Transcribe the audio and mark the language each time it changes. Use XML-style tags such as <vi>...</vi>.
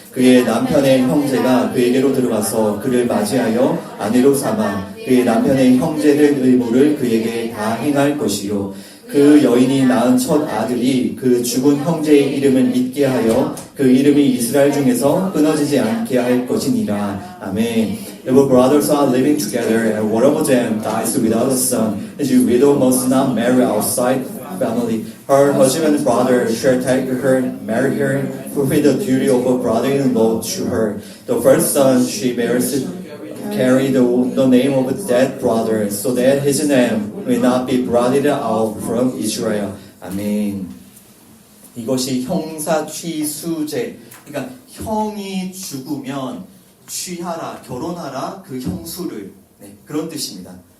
<ko>그의 남편의 형제가 그에게로 들어가서 그를 맞이하여 아내로 삼아 그의 남편의 형제들 의무를 그에게 다 행할 것이요. 그 여인이 낳은 첫 아들이 그 죽은 형제의 이름을 잊게 하여 그 이름이 이스라엘 중에서 끊어지지 않게 할 것이니라. 아멘.</ko> <en>If brothers are living together and one of them dies without a son, the widow must not marry outside family. Her husband and brother shall take her, marry her, fulfill the duty of a brother-in-law to her. The first son she bears carry the name of that brother, so that his name will not be blotted out from Israel.</en> <ko>아멘. 이것이 형사 취수제. 그러니까 형이 죽으면 취하라, 결혼하라 그 형수를. 네, 그런 뜻입니다.</ko>